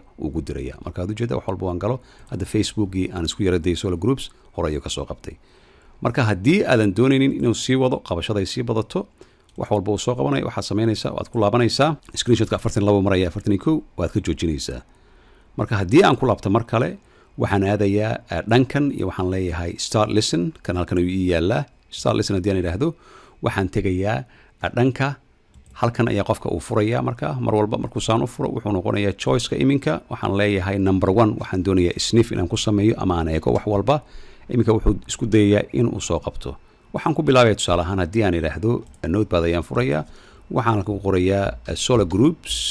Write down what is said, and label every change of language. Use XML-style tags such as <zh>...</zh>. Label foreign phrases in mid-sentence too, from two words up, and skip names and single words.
<so>ugu diraya marka aad ujeeddaa wax walba waan galo hadda Facebookii aan isku yaraday</so> <en>solo groups</en> <so>hore ayuu ka soo qabtay marka haddii aadan doonaynin inuu sii wado qabashada ay sii badato wax walba uu soo qabanayo waxaad samaynaysaa waad ku laabanaysaa screenshotka 42 maraya 41 waad ka joojinaysaa marka haddii aan ku laabto mar kale waxaan aadayaa dhankan iyo waxaan leeyahay</so> <en>start listen</en> <so>kan halkan ayuu ii yaallaa</so> <en>start listen</en> <so>haddii aan idhaahdo waxaan tegayaa dhanka halkan ayaa qofka uu furayaa marka mar walba markuu saan u furo wuxuu noqonayaa choiceka iminka waxaan leeyahay number 1 waxaan doonayaa sniff inaan ku sameeyo ama aan eego wax walba iminka wuxuu isku dayayaa inuu soo qabto waxaan ku bilaabaya tusaale ahaan haddii aan idhaahdo notepad ayaan furayaa waxaan ku qorayaa</so> <en>solo groups</en>